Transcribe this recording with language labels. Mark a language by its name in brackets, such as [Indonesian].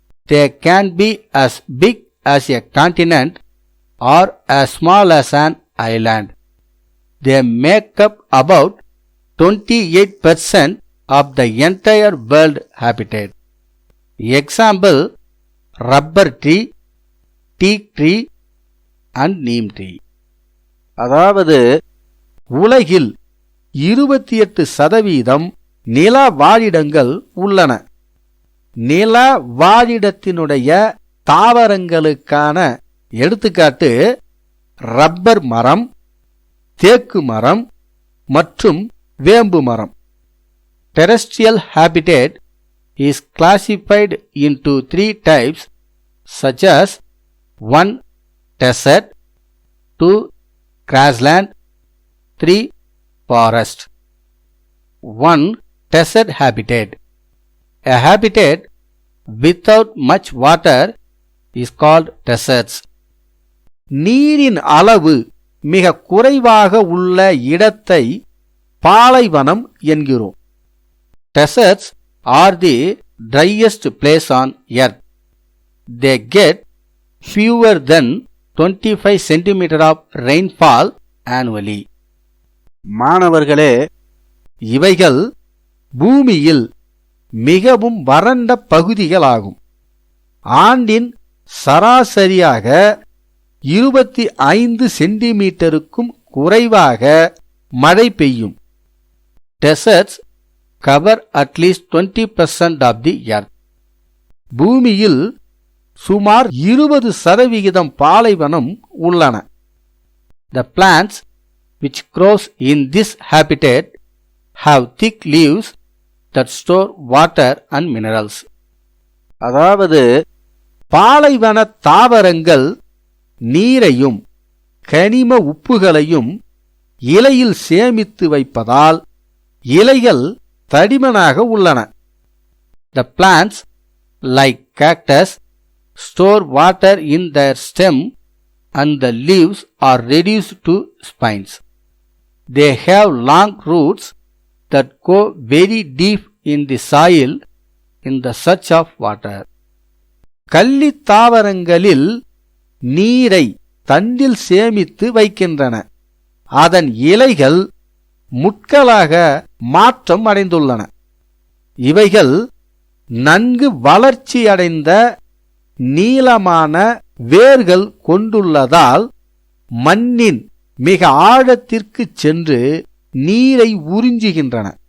[English] They can be as big as a continent or as small as an island. They make up about 28% of the entire world habitat. Example: rubber tree, teak tree and neem tree. [Tamil] அதாவது உலகில் 28% நில வாழிடங்கள் உள்ளன. நில வாழிடத்தினுடைய தாவரங்களுக்கான எடுத்துக்காட்டு rubber மரம், தேக்கு மரம் மற்றும் வேம்பு மரம். [English] Terrestrial habitat is classified into 3 types such as 1. Desert, 2. Grassland, 3. Forest. 1. Desert habitat. A habitat without much water is called deserts. [Tamil] நீரின் அளவு மிக குறைவாக உள்ள இடத்தை பாலைவனம் என்கிறோம். [English] Deserts are the driest place on earth. They get fewer than 25 cm of rainfall annually. [Tamil] மாணவர்களே, இவைகள் பூமியில் மிகவும் வறண்ட பகுதிகளாகும். ஆண்டின் சராசரியாக 25 சென்டிமீட்டருக்கும் குறைவாக மழை பெய்யும். [English] Deserts cover at least 20% of the earth. [Tamil] பூமியில் சுமார் 20% பாலைவனம் உள்ளன. [English] The plants which grows in this habitat have thick leaves that store water and minerals. [Tamil] அதாவது பாலைவன தாவரங்கள் நீரையும் கனிம உப்புகளையும் இலையில் சேமித்து வைப்பதால் இலைகள் தடிமனாக உள்ளன. [English] The plants like cactus store water in their stem and the leaves are reduced to spines. They have long roots that go very deep in the soil in the search of water. [Tamil] கள்ளி தாவரங்களில் நீரை தண்டில் சேமித்து வைக்கின்றன. அதன் இலைகள் முட்களாக மாற்றம் அடைந்துள்ளன. இவைகள் நன்கு வளர்ச்சியடைந்த நீளமான வேர்கள் கொண்டுள்ளதால் மண்ணின் மிக ஆழத்திற்கு சென்று நீரை உறிஞ்சுகின்றன.